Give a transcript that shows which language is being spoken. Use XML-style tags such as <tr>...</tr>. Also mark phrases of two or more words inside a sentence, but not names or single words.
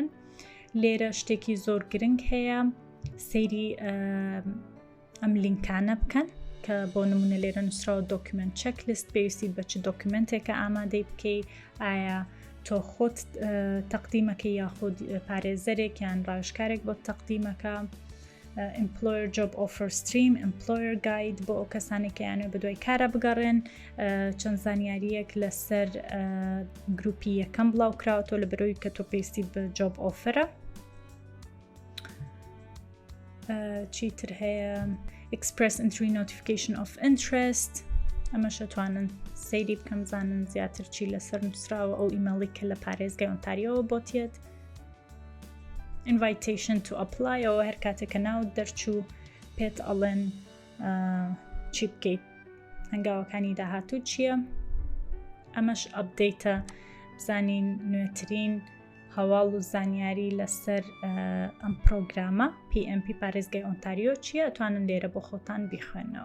<ckb>لێرە شتێکی زۆر گرنگ هەیە، سەیری ئەم لینکانە بکەن کە بۆ نمونە لێرە نووسراوە دۆکیمنت چەکلیست، پێویستی بە چ دۆکیمنتێکە ئامادەی بکەی، ئایا تۆ خۆت تەقدیمەکەی یاخود پارێزەرێک یان ڕاوێژکارێک بۆ تەقدیمەکە،</ckb> <en>employer job offer stream، employer guide</en> <ckb>بۆ ئەو کەسانێک کە یانوێ بە دوای کارە بگەڕێن، چەند زانیاریەک لەسەر گروپی یەکەم بڵاو کراوەتەوە لە بەرەوەی کە تۆ پێویستی بە</ckb> <en>job offer</en> <ckb>ە. چیتر هەیە</ckb> <en>express entry notification of interest،</en> <ckb>ئەمەش ئەتوانن سەیری بکەم زانن زیاتر چی لەسەر نووسراوە ئەو ئیمێڵی کە لە پارێزگای ئۆنتاریۆ بۆتێت.</ckb> <en>invitation to apply،</en> <ckb>ئەوە هەر کاتێکە ناو دەرچوو پێت ئەڵێن چی بکەیت، هەنگاوەکانی داهاتوو چییە. ئەمەش ئەپدەیتە بزانین نوێترین هەواڵ و زانیاری لەسەر ئەم پرۆگرامە PMP پارێزگای ئۆنتاریۆ چییە، ئەتوانن لێرە بۆ خۆتان بیخوێنەوە.</ckb>